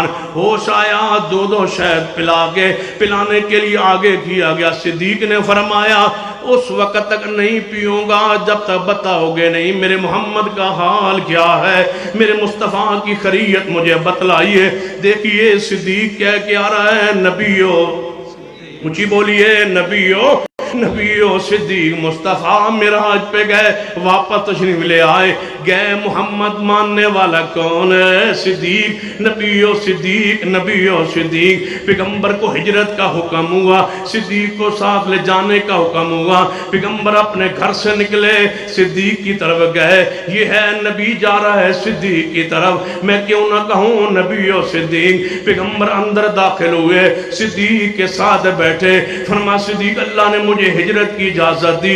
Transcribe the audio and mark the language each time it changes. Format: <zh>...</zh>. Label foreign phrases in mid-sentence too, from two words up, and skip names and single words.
<ur>ہوش آیا، دودھ و شہد پلانے کے لیے آگے کیا گیا۔ صدیق نے فرمایا اس وقت تک نہیں پیوں گا جب تک بتاؤ گے نہیں میرے محمد کا حال کیا ہے، میرے مصطفیٰ کی خیریت مجھے بتلائیے۔ دیکھیے صدیق کہہ کے آ رہا ہے، نبیو، اونچی بولیے، نبیو، نبیو صدیق مصطفیٰ معراج پہ گئے، واپس تشریف لے آئے، گئے محمد ماننے والا کون ہے؟ صدیق۔ نبیو صدیق، نبیو صدیق۔ پیغمبر کو ہجرت کا حکم ہوا، صدیق کو ساتھ لے جانے کا حکم ہوا۔ پیغمبر اپنے گھر سے نکلے، صدیق کی طرف گئے، یہ ہے نبی جا رہا ہے صدیق کی طرف، میں کیوں نہ کہوں نبیو صدیق۔ پیغمبر اندر داخل ہوئے، صدیق کے ساتھ بیٹھے، فرمایا صدیق اللہ نے مجھے ہجرت کی اجازت دی۔</ur>